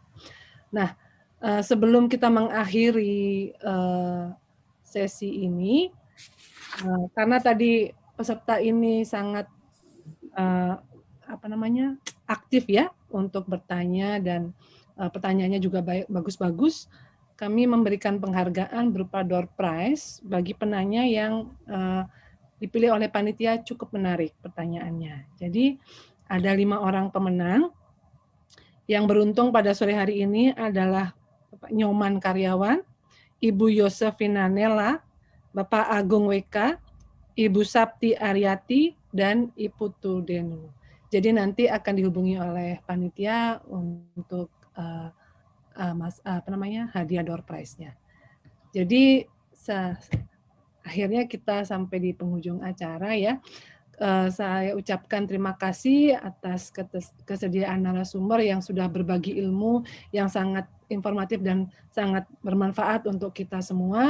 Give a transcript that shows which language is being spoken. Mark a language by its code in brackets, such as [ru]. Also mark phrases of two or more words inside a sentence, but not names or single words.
[id] Nah, sebelum kita mengakhiri sesi ini, karena tadi peserta ini sangat aktif ya untuk bertanya dan pertanyaannya juga bagus-bagus, kami memberikan penghargaan berupa [en] door prize [id] bagi penanya yang dipilih oleh panitia cukup menarik pertanyaannya. Jadi ada 5 orang pemenang. Yang beruntung pada sore hari ini adalah Bapak Nyoman Karyawan, Ibu Yosefina Nela, Bapak Agung WK, Ibu Sapti Aryati, dan Ibu Tudenu. Jadi nanti akan dihubungi oleh panitia untuk hadiah [en] door prize- [id] nya. Jadi akhirnya kita sampai di penghujung acara ya. Saya ucapkan terima kasih atas kesediaan narasumber yang sudah berbagi ilmu yang sangat informatif dan sangat bermanfaat untuk kita semua.